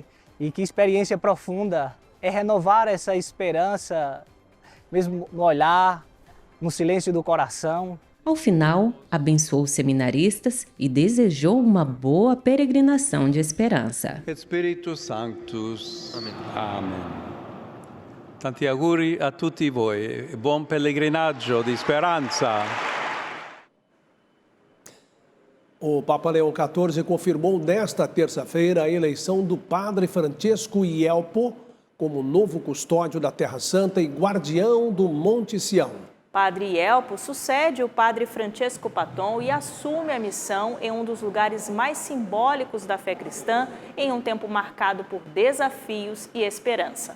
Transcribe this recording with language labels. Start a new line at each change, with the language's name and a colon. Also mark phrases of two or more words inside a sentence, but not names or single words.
Portuguese: E que experiência profunda é renovar essa esperança, mesmo no olhar, no silêncio do coração. Ao final, abençoou os seminaristas e desejou uma boa peregrinação de esperança.
Latin: Espírito Sanctus. Amém. Amém.
Italian: Tanti auguri a tutti voi. Buon pellegrinaggio di speranza.
Portuguese: O Papa Leão XIV confirmou nesta terça-feira a eleição do padre Francesco Ielpo como novo custódio da Terra Santa e guardião do Monte Sião. Padre Ielpo sucede o padre Francesco Paton e assume a missão em um dos lugares mais simbólicos da fé cristã, em um tempo marcado por desafios e esperança.